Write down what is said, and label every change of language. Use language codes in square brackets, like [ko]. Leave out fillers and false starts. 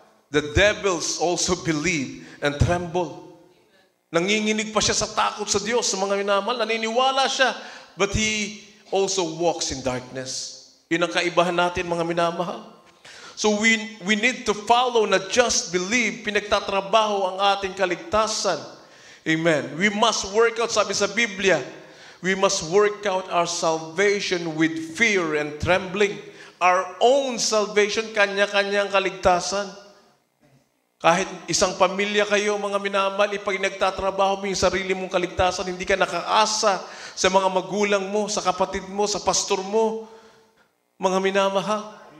[en] The devils also believe and tremble. [tl] Nanginginig pa siya sa takot sa Diyos, sa mga minamahal. Naniniwala siya, [en] but he also walks in darkness. [tl] Yun ang kaibahan natin, mga minamahal. [en] So we need to follow, not just believe. [tl] Pinagtatrabaho ang ating kaligtasan. [en] Amen. We must work out, [tl] sabi sa Biblia, [en] we must work out our salvation with fear and trembling. Our own salvation, [tl] kanya-kanyang kaligtasan. Kahit isang pamilya kayo, mga minamahal, ipag nagtatrabaho mo yung sarili mong kaligtasan, hindi ka nakaasa sa mga magulang mo, sa kapatid mo, sa pastor mo, mga minamahal.